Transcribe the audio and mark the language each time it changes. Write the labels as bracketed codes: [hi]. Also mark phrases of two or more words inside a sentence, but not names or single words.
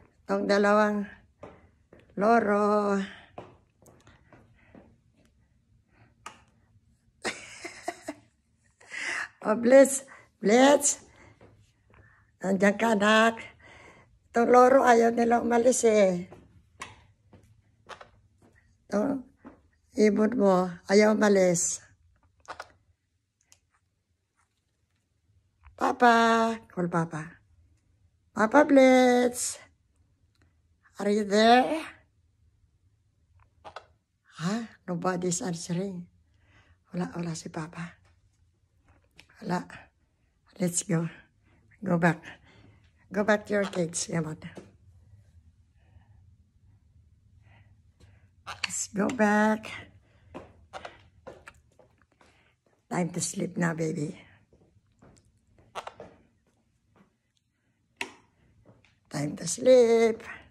[tl] Itong dalawang loro. Oh, Blitz. Blitz. Nandiyan ka, anak. Itong loro, ayaw nila umalis eh. Itong ibon mo, ayaw umalis. [en] Papa. Call Papa. Papa Blitz. Are you there? Huh? Nobody's answering. [tl] Wala si Papa. Wala. [en] Let's go. Go back. Go back to your cage. Come on. Let's go back. Time to sleep now, baby. Time to sleep.